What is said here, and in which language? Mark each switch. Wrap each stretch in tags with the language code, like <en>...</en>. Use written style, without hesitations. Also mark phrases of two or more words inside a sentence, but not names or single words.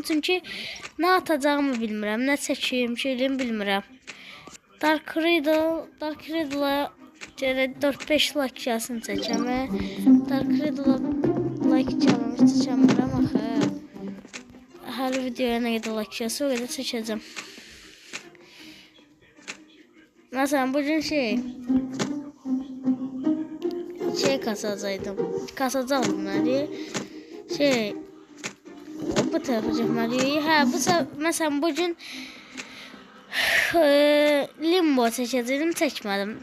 <az>Çünki nə atacağımı bilmirəm. Nə çəkeyim, şeyliyim bilmirəm. Dark Riddle'a 4-5 like gəlsin çəkəm. Dark Riddle'a like gəlməmiş çəkəmirəm axı. Hər videoya nə qədər like gəlsə o qədər çəkəcəm.</az> <tr>Mesela bugün şey kasacaktım hani bu tarafa çekmeli. Mesela bugün limbo çekeceğim, çekmedim.</tr>